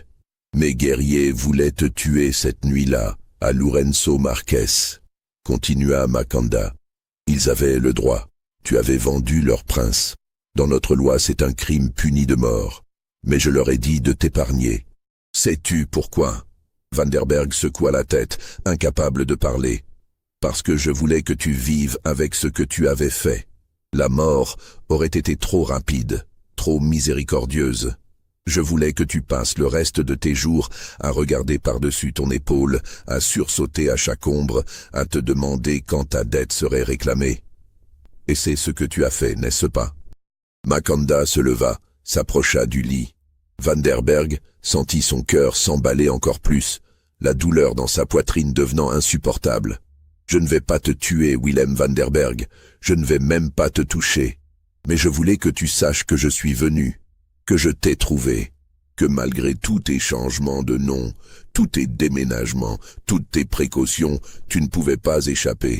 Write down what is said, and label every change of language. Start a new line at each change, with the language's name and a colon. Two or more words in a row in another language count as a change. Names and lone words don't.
French: Mes guerriers voulaient te tuer cette nuit-là, à Lourenço Marques, continua Makanda. Ils avaient le droit. Tu avais vendu leur prince. Dans notre loi, c'est un crime puni de mort. Mais je leur ai dit de t'épargner. Sais-tu pourquoi? Van der Berg secoua la tête, incapable de parler. Parce que je voulais que tu vives avec ce que tu avais fait. La mort aurait été trop rapide, trop miséricordieuse. Je voulais que tu passes le reste de tes jours à regarder par-dessus ton épaule, à sursauter à chaque ombre, à te demander quand ta dette serait réclamée. Et c'est ce que tu as fait, n'est-ce pas? Makanda se leva, s'approcha du lit. Van der Berg sentit son cœur s'emballer encore plus, la douleur dans sa poitrine devenant insupportable. « Je ne vais pas te tuer, Willem Vanderberg, je ne vais même pas te toucher. Mais je voulais que tu saches que je suis venu, que je t'ai trouvé, que malgré tous tes changements de nom, tous tes déménagements, toutes tes précautions, tu ne pouvais pas échapper.